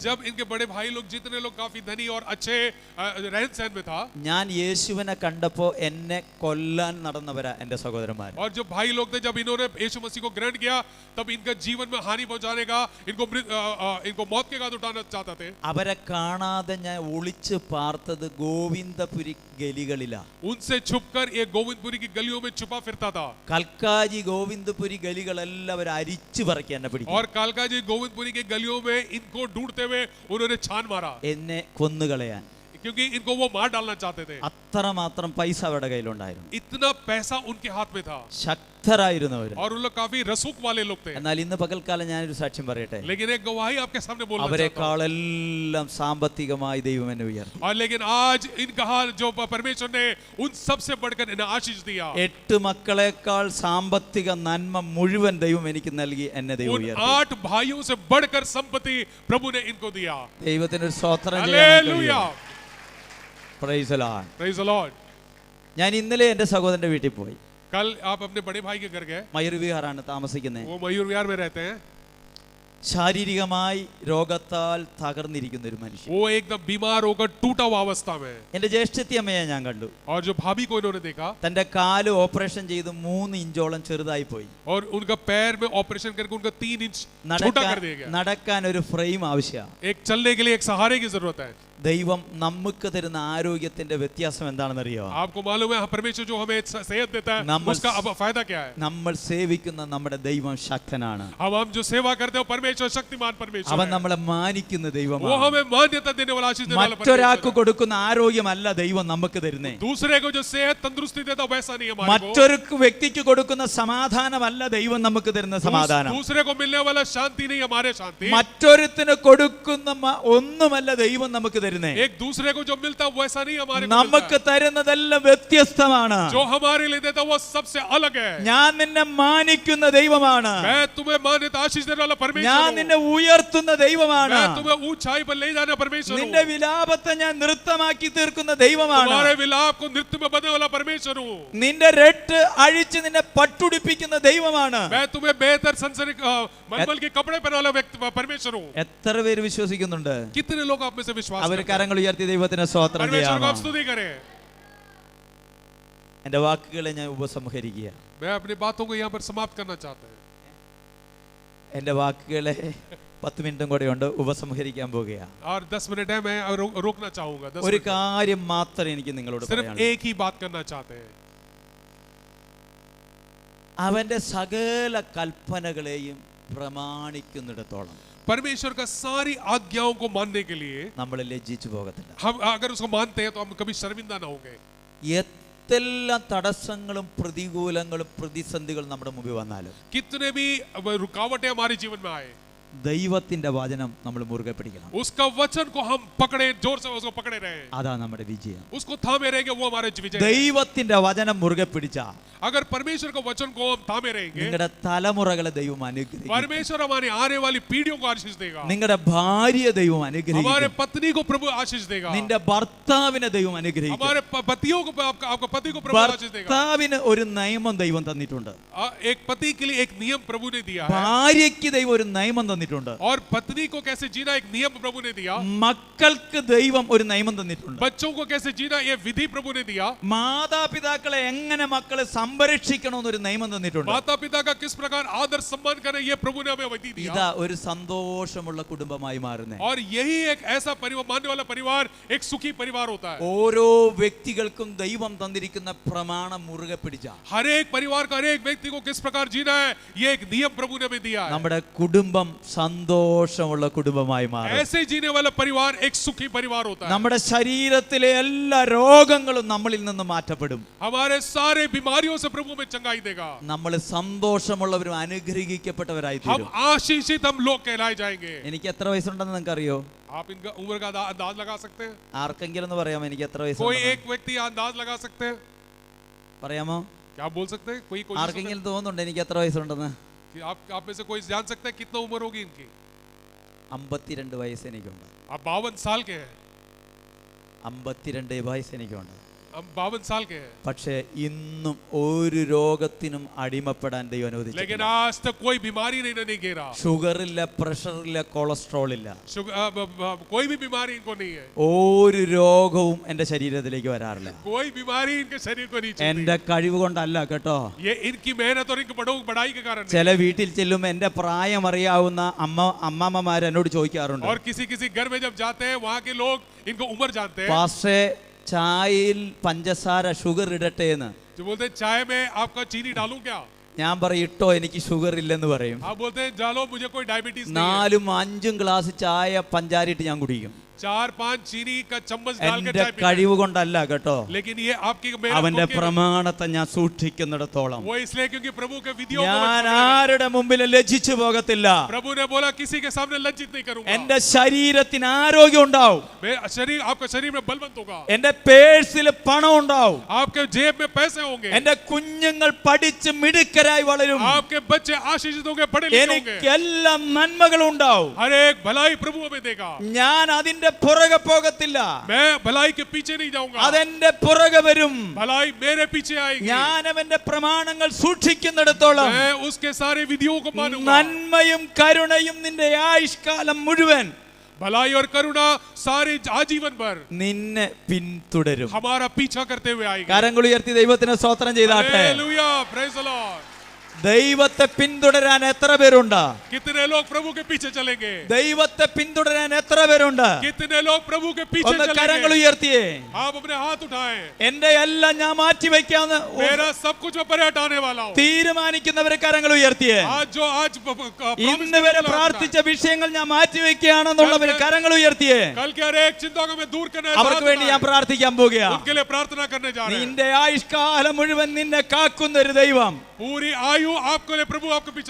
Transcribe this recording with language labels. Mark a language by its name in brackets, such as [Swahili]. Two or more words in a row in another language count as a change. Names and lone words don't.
[Hindi] जब इनके बड़े भाई लोग जितने लोग काफी धनी और अच्छे रहन सहन में था, [Malayalam] ഞാൻ യേശുവിനെ കണ്ടപ്പോൾ എന്നെ കൊല്ലാൻ നടന്നവരാ എൻ്റെ സഹോദരന്മാർ. [Hindi] और जो भाई लोग थे जब इन्होंने यीशु मसीह को ग्रहण किया तब इनका जीवन में हानि पहुंचाने का, इनको मौत के घाट उठाना चाहते थे. [Malayalam] അവരെ കാണാതെ ഞാൻ ഒളിച്ച് പാർത്തത് ഗോവിന്ദപുരി ഗലികളിലാ. [Hindi] उनसे छुपकर ये गोविंदपुरी की गलियों में छुपा फिरता था. [Malayalam] കൽക്കാജി ഗോവിന്ദപുരി ഗലികളെല്ലാം അവർ അരിച്ചു പറക്കി എന്നെ പിടിക്കും. [Hindi] और कालका जी गोविंदपुरी के गलियों में इनको ढूंढते हुए उन्होंने छान मारा, [Malayalam] എന്നെ കൊന്നുകളയാൻ. [Hindi] क्योंकि इनको वो मार डालना चाहते थे। [Malayalam] അത്രമാത്രം പൈസ അവരുടെ കയ്യിലുണ്ടായിരുന്നു. [Hindi] इतना पैसा उनके हाथ में था [Malayalam] ശക്തരായിരുന്നവർ. [Hindi] और उन लोग काफी रसूख वाले लोग थे। [Malayalam] എന്നാൽ ഇന്ന് പകൽക്കാലം ഞാനൊരു സാക്ഷ്യം പറയട്ടെ. [Hindi] लेकिन एक गवाही आपके सामने बोलना चाहता हूं। [Malayalam] അവരെക്കാളെല്ലാം സാമ്പത്തികമായി ദൈവം എന്നെ ഉയർത്തി. [Hindi] और लेकिन आज इनका हाल जो परमेश्वर ने उन सबसे बढ़कर इन्हें आशीष दिया। [Malayalam] 8 മക്കളെക്കാൾ സാമ്പത്തിക നന്മ മുഴുവൻ ദൈവം എനിക്ക് നൽകി എന്നെ ദൈവം [Hindi] उन [Malayalam] ഉയർത്തി. [Hindi] 8 भाइयों से बढ़कर संपत्ति प्रभु ने इनको दिया। [Malayalam] ദൈവത്തിന് ഒരു സ്തോത്രം [Hindi] हालेलुया, [English] Praise the Lord. Praise the Lord. [Malayalam] ഞാൻ ഇന്നലെ എൻ്റെ സഹോദരന്റെ വീട്ടിൽ പോയി. [Hindi] कल आप अपने बड़े भाई के घर गए। [Malayalam] മയൂർ വിഹാറാണ് താമസിക്കുന്നത്. [Hindi] वो मयूर विहार में रहते हैं। [Malayalam] ശാരീരികമായി രോഗത്താൽ തകർന്നിരിക്കുന്ന ഒരു മനുഷ്യൻ. [Hindi] वो एकदम बीमार होकर टूटा हुआ अवस्था में। [Malayalam] എൻ്റെ ജ്യേഷ്ഠത്തിയമ്മയെ ഞാൻ കണ്ടു. [Hindi] और जो भाभी को इन्होंने देखा, [Malayalam] തന്റെ കാല് ഓപ്പറേഷൻ ചെയ്ത് 3 ഇഞ്ചോളം ചെറുതായി പോയി. [Hindi] और उनका पैर में ऑपरेशन करके उनका 3 इंच छोटा कर दिया गया। [Malayalam] നടക്കാൻ ഒരു ഫ്രെയിം ആവശ്യമാണ്. [Hindi] एक चलने के लिए एक सहारे की जरूरत है। [Malayalam] ദൈവം നമുക്ക് തരുന്ന ആരോഗ്യത്തിന്റെ വ്യത്യാസം എന്താണെന്ന് അറിയോ? [Hindi] आपको मालूम है परमेश्वर जो हमें सेहत देता है उसका अब फायदा क्या है? [Malayalam] നമ്മൾ സേവിക്കുന്ന നമ്മുടെ ദൈവം ശക്തനാണ്. [Hindi] अब हम जो सेवा करते हैं परमेश्वर शक्तिमान परमेश्वर [Malayalam] അവൻ [Hindi] है। [Malayalam] നമ്മളെ മാനിക്കുന്ന [Hindi] वो [Malayalam] ദൈവമാണ്. [Hindi] हमें मान्यता देने वाला, आशीष देने वाला [Malayalam] മറ്റൊരാൾക്ക് [Hindi] परमेश्वर है। [Malayalam] കൊടുക്കുന്ന ആരോഗ്യമല്ല ദൈവം നമുക്ക് തരുന്നേ. [Hindi] दूसरे को जो सेहत तंदुरुस्ती देता वैसा नहीं है हमारे को। [Malayalam] മറ്റൊരു വ്യക്തിക്ക് കൊടുക്കുന്ന സമാധാനമല്ല ദൈവം നമുക്ക് തരുന്ന സമാധാനം. [Hindi] दूसरे को मिलने वाला शांति नहीं हमारे शांति। [Malayalam] മറ്റൊരുത്തിന് കൊടുക്കുന്ന ഒന്നുമല്ല ദൈവം നമുക്ക് തരുന്നേ. [Hindi] एक दूसरे को जो मिलता वैसा नहीं हमारे को [Malayalam] നമുക്ക് [Hindi] मिलता है। [Malayalam] തരുന്നതെല്ലാം വ്യത്യസ്തമാണ്. [Hindi] जो हमारे लिए देता वो सबसे अलग है। [Malayalam] ഞാൻ നിന്നെ മാനിക്കുന്ന ദൈവമാണ്. [Hindi] मैं तुम्हें मान्यता आशीष देने वाला परमेश्वर [Malayalam] ഞാൻ [Hindi] हूं। [Malayalam] നിന്നെ ഉയർത്തുന്ന ദൈവമാണ്. [Hindi] मैं तुम्हें ऊंचाई पर ले जाने परमेश्वर हूं। [Malayalam] നിന്റെ വിലാപത്തെ ഞാൻ നൃത്തമാക്കി തീർക്കുന്ന ദൈവമാണ്. [Hindi] तुम्हारे विलाप को नृत्य में बदलने वाला परमेश्वर हूं। [Malayalam] നിന്റെ രട്ട് അഴിച്ച് നിന്നെ പട്ടുടിപ്പിക്കുന്ന ദൈവമാണ്. [Hindi] मैं तुम्हें बेहतर सनसनी मलमल के कपड़े पहनाने वाला व्यक्ति परमेश्वर हूं। [Malayalam] എത്ര പേര് വിശ്വസിക്കുന്നുണ്ട്? [Hindi] कितने लोग आप में से विश्वास [Malayalam] അവർ [Hindi] करते हैं? [Malayalam] കരങ്ങൾ ഉയർത്തി ദൈവത്തിന് സ്തോത്രം [Hindi] परमेश्वर को [Malayalam] ചെയ്യാമോ? [Hindi] आप स्तुति करें। [Malayalam] എന്റെ വാക്കുകളെ ഞാൻ ഉപസംഹരിക്കുക. [Hindi] मैं अपनी बातों को यहाँ पर समाप्त करना चाहता हूँ। [Malayalam] എന്റെ വാക്കുകളെ 10 മിനിറ്റും കൂടെ ഉണ്ട്, ഉപസംഹരിക്കാൻ പോകുകയാണ്. [Hindi] और 10 मिनट है, मैं रोकना चाहूंगा। 10 [Malayalam] ഒരു [Hindi] मिनट। [Malayalam] കാര്യം മാത്രമേ എനിക്ക് നിങ്ങളോട് [Hindi] सिर्फ [Malayalam] പറയാനുള്ളൂ. [Hindi] एक ही बात करना चाहते हैं। [Malayalam] അവന്റെ സകല കൽപ്പനകളെയും പ്രമാണിക്കുന്നിടത്തോളം [Hindi] परमेश्वर का सारी आज्ञाओं को मानने के लिए [Malayalam] നമ്മൾ ലജ്ജിച്ചു പോകത്തില്ല. [Hindi] हम अगर उसको मानते हैं तो हम कभी शर्मिंदा ना होंगे। [Malayalam] എത്തെല്ലാം തടസ്സങ്ങളും പ്രതികൂലങ്ങളും പ്രതിസന്ധികളും നമ്മുടെ മുമ്പിൽ വന്നാലും [Hindi] कितने भी रुकावटें हमारे जीवन में आए, [Malayalam] ദൈവത്തിന്റെ വചനം നമ്മൾ മുറുകെ പിടിക്കണം. [Hindi] उसका वचन को हम पकड़े, जोर से उसको पकड़े रहे, [Malayalam] അതാ നമ്മുടെ വിജയം. [Hindi] उसको थामे रहेंगे, वो हमारे विजय है। [Malayalam] ദൈവത്തിന്റെ വചനം മുറുകെ പിടിച്ച [Hindi] अगर परमेश्वर का वचन को हम थामे रहेंगे, [Malayalam] നിങ്ങളുടെ തലമുറകളെ ദൈവം അനുഗ്രഹിക്കും. [Hindi] परमेश्वर हमारी आने वाली पीढ़ियों को आशीष देगा। [Malayalam] നിങ്ങളുടെ ഭാര്യയെ ദൈവം [Hindi] हमारे [Malayalam] അനുഗ്രഹിക്കും. [Hindi] पत्नी को प्रभु आशीष देगा। [Malayalam] നിന്റെ ഭർത്താവിനെ ദൈവം അനുഗ്രഹിക്കും. [Hindi] हमारे पतियों को, आपका पति को प्रभु आशीष देगा। [Malayalam] ഭർത്താവിന് ഒരു നിയമം ദൈവം തന്നിട്ടുണ്ട്. [Hindi] एक पति के लिए एक नियम प्रभु ने दिया है, [Malayalam] ഭാര്യയ്ക്ക് ദൈവം ഒരു നിയമം തന്നിട്ടുണ്ട്. [Hindi] और पत्नी को कैसे जीना एक नियम प्रभु ने दिया। [Malayalam] മക്കൾക്ക് ദൈവം ഒരു നിയമം തന്നിട്ടുണ്ട്. [Hindi] बच्चों को कैसे जीना ये विधि प्रभु ने दिया। [Malayalam] മാതാപിതാക്കളെ എങ്ങനെ മക്കളെ സംരക്ഷിക്കണമെന്നൊരു നിയമം തന്നിട്ടുണ്ട്. [Hindi] माता पिता का किस प्रकार आदर सम्मान करें ये प्रभु ने हमें विधि दिया। [Malayalam] ഇതാ ഒരു സന്തോഷമുള്ള കുടുംബമായി മാറുന്നേ. [Hindi] और यही एक ऐसा परिवार, मानने वाला परिवार एक सुखी परिवार होता है। [Malayalam] ഓരോ വ്യക്തികൾക്കും ദൈവം തന്നിരിക്കുന്ന പ്രമാണം മുറുകെ പിടിച്ച [Hindi] हर एक परिवार का हर एक व्यक्ति को किस प्रकार जीना है ये एक नियम प्रभु ने हमें दिया है। [Malayalam] നമ്മുടെ കുടുംബം സന്തോഷമുള്ള കുടുംബമായി മാറും. [Hindi] ऐसे जीने वाला परिवार एक सुखी परिवार होता है। [Malayalam] നമ്മുടെ ശരീരത്തിലെ എല്ലാ രോഗങ്ങളും നമ്മളിൽ നിന്ന് മാറ്റപ്പെടും. [Hindi] हमारे सारे बीमारियों से प्रभु में चंगाई देगा। [Malayalam] നമ്മൾ സന്തോഷമുള്ളവരും അനുഗ്രഹിക്കപ്പെട്ടവരായി [Hindi] हम [Malayalam] തീരും. [Hindi] आशीषित हम लोग कहलाए जाएंगे। [Malayalam] എനിക്ക് എത്ര വയസ്സുണ്ടെന്ന് നിങ്ങൾക്ക് അറിയോ? [Hindi] आप इनका उम्र का अंदाज लगा सकते हैं? [Malayalam] ആർക്കെങ്കിലും ഒന്ന് പറയാമോ എനിക്ക് എത്ര [Hindi] कोई [Malayalam] വയസ്സുണ്ടെന്ന്? [Hindi] एक व्यक्ति अंदाज लगा सकते हैं? [Malayalam] പറയാമോ? [Hindi] क्या आप बोल सकते हैं? कोई कोशिश [Malayalam] ആർക്കെങ്കിലും തോന്നുന്നുണ്ട് എനിക്ക് എത്ര വയസ്സുണ്ടെന്ന്? [Hindi] कि आप में से कोई जान सकता है कितना उम्र होगी इनकी? [Malayalam] 52 വയസ്സ് എനിക്കുണ്ട്. [Hindi] आप 52 साल के हैं। [Malayalam] 52 വയസ്സ് എനിക്കുണ്ട്. [Hindi] हम 52 साल के हैं। [Malayalam] പക്ഷേ ഇന്നും ഒരു രോഗത്തിനും അടിമപ്പെടാൻ ദൈവം [Hindi] लेकिन [Malayalam] അനുവദിച്ചിട്ടില്ല. [Hindi] आज तक कोई बीमारी नहीं घेरा। [Malayalam] ഷുഗർ ഇല്ല, പ്രഷർ ഇല്ല, കൊളസ്ട്രോൾ ഇല്ല. [Hindi] कोई भी बीमारी इनको नहीं है। [Malayalam] ഒരു രോഗവും എന്റെ ശരീരത്തിലേക്ക് വരാറില്ല. [Hindi] कोई बीमारी इनके शरीर को नहीं [Malayalam] എന്റെ [Hindi] चलती। [Malayalam] കഴിവ് കൊണ്ടല്ല കേട്ടോ. [Hindi] ये इनकी मेहनत और इनकी बढ़ाई के कारण [Malayalam] ചില വീട്ടിൽ ചെല്ലുമ്പോൾ എന്റെ പ്രായം അറിയാവുന്ന അമ്മമ്മമാർ എന്നോട് ചോദിക്കാറുണ്ട്, [Hindi] और किसी किसी घर में जब जाते हैं वहाँ के लोग इनको उम्र जानते हैं। [Malayalam] പാസ്റ്റേ ചായയിൽ പഞ്ചസാര ഷുഗർ ഇടട്ടെ എന്ന്. [Hindi] जो बोलते हैं चाय में आपका चीनी डालूं क्या? [Malayalam] ഞാൻ പറയും ഇട്ടോ, എനിക്ക് ഷുഗർ ഇല്ലെന്ന് പറയും. [Hindi] आप बोलते हैं डालो, मुझे कोई डायबिटीज नहीं है। [Malayalam] 4-5 ഗ്ലാസ് ചായ പഞ്ചാരിട്ട് ഞാൻ കുടിക്കും. [Hindi] 4-5 चीनी का चम्मच डाल के [Malayalam] എന്റെ [Hindi] चाय पीते हैं। [Malayalam] കഴിവ് കൊണ്ടല്ല കേട്ടോ, [Hindi] लेकिन ये आपकी मेहनत [Malayalam] അവന്റെ [Hindi] होके- [Malayalam] പ്രമാണത്തെ ഞാൻ സൂക്ഷിക്കുന്നിടത്തോളം [Hindi] वो इसलिए क्योंकि प्रभु के विधियों को मैं [Malayalam] ഞാൻ [Hindi] छोड़ने लगा। [Malayalam] ആരുടെ മുമ്പിൽ ലജ്ജിച്ചു പോകത്തില്ല. [Hindi] प्रभु ने बोला किसी के सामने लज्जित नहीं करूंगा। [Malayalam] എന്റെ ശരീരത്തിന് ആരോഗ്യം ഉണ്ടാവും, [Hindi] मेरा शरीर आपका शरीर में बलवंत होगा, [Malayalam] എന്റെ പേഴ്സിൽ പണം ഉണ്ടാവും, [Hindi] आपके जेब में पैसे होंगे, [Malayalam] എന്റെ കുഞ്ഞുങ്ങൾ പഠിച്ച് മിടുക്കരായി വളരും, [Hindi] आपके बच्चे आशीषित होंगे, पढ़े लिखे [Malayalam] എനിക്ക് [Hindi] होंगे, [Malayalam] എല്ലാം നന്മകളും ഉണ്ടാവും. [Hindi] हर एक भलाई प्रभु हमें देगा। [Malayalam] ഞാൻ അതിന്റെ പുറകെ പോകത്തില്ല, [Hindi] मैं भलाई के पीछे नहीं जाऊंगा, [Malayalam] അതെന്റെ പുറകെ വരും. [Hindi] भलाई मेरे पीछे आएगी। [Malayalam] ഞാൻ അവന്റെ പ്രമാണങ്ങൾ സൂക്ഷിക്കുന്നിടത്തോളം [Hindi] मैं उसके सारे विधियों को मानूंगा। [Malayalam] നന്മയും കരുണയും നിന്റെ ആയുഷ്കാലം മുഴുവൻ [Hindi] भलाई और करुणा सारे आजीवन भर [Malayalam] നിന്നെ പിന്തുടരും. [Hindi] हमारा पीछा करते हुए आएगी। [Malayalam] കരങ്ങൾ ഉയർത്തി ദൈവത്തിന് സ്തോത്രം ചെയ്താട്ടെ. [Hindi] हालेलुया, [English] Praise the Lord. [Malayalam] ദൈവത്തെ പിന്തുടരാൻ എത്ര പേരുണ്ട്? [Hindi] कितने लोग प्रभु के पीछे चलेंगे? [Malayalam] ദൈവത്തെ പിന്തുടരാൻ എത്ര പേരുണ്ട്? [Hindi] कितने लोग प्रभु के पीछे [Malayalam] ഒന്ന് കരങ്ങൾ [Hindi] चलेंगे? [Malayalam] ഉയർത്തിയേ. [Hindi] आप अपने हाथ उठाएं। [Malayalam] എന്റെ എല്ലാം ഞാൻ മാറ്റി വെക്കാന്ന് [Hindi] मेरा सब कुछ मैं परे हटाने वाला हूँ। [Malayalam] തീരുമാനിക്കുന്നവരെ കരങ്ങൾ ഉയർത്തിയേ. [Hindi] आज [Malayalam] ഇന്ന് വരെ പ്രാർത്ഥിച്ച വിഷയങ്ങൾ ഞാൻ മാറ്റി വെക്കുകയാണെന്നുള്ളവര് കരങ്ങൾ ഉയർത്തിയേ. [Hindi] कल के हर एक चिंता को मैं दूर करने [Malayalam] അവർക്ക് വേണ്ടി ഞാൻ പ്രാർത്ഥിക്കാൻ പോകുകയാണ്. [Hindi] उनके लिए प्रार्थना करने जा रहे हैं। [Malayalam] നിന്റെ ആയുഷ്കാലം മുഴുവൻ നിന്നെ കാക്കുന്ന ഒരു ദൈവം. [Hindi] पूरी आयु आपको ले प्रभु आपके पीछे।